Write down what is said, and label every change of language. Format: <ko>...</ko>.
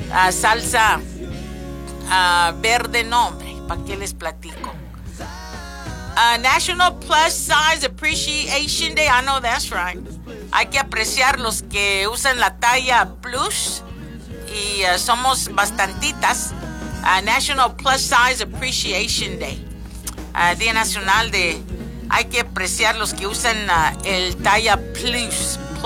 <es>Salsa verde. No, hombre, ¿para qué les platico?</es> <en>National Plus Size Appreciation Day. I know that's right.</en> <es>Hay que apreciar los que usan la talla plus y somos bastantitas.</es> <en>National Plus Size Appreciation Day.</en> <es>Día Nacional de... Hay que apreciar los que usan el talla plus.</es>